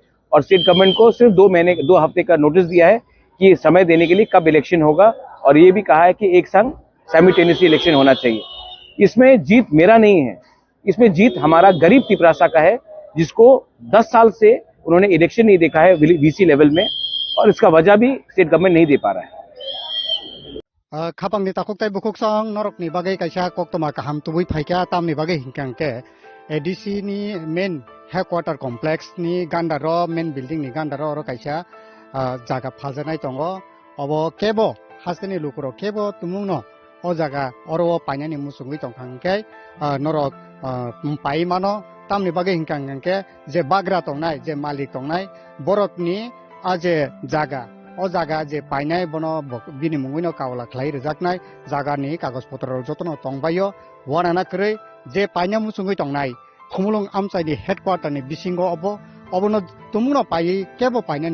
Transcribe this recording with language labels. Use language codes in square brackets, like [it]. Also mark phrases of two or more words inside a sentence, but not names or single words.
[hi] और [en] state government [hi] को सिर्फ 2 हफ्ते का नोटिस दिया है कि समय देने के लिए कब इलेक्शन होगा। और ये भी कहा है कि एक संग साइमल्टेनियसली इलेक्शन होना चाहिए। इसमें जीत मेरा नहीं है, इसमें जीत हमारा गरीब तिपरासा का है, जिसको 10 साल से उन्होंने इलेक्शन नहीं देखा है [en] VC level [hi] में, और इसका वजह भी [en] state government [hi] नहीं दे पा रहा है। [trp] खापांगनि ताकुकताय बुकुकसं नरकनि बागै कायसा कक्तमा काहाम तुबुइ फाइका तामनि बागै हिंकांके एडीसी नि [en] main headquarter complex [trp] नि गान्दार [en] main building [trp] नि गान्दार और कायसा जागा फाजानाय दङ। अब केबो hasteni lukuro kebo tumungno o jaga oro painani musungui tongkhangke norok pai mano tamni bage hingkangke je bagra tongnai je malik tongnai borokni aje jaga o jaga je painai bono bini mungino kawla khlai rejaknai jaga ni kagos potro jotono tongbayo wanana krei je paina musungui tongnai khumulung amchai ni headquarter ni bisingo obo obono tumungno pai kebo painani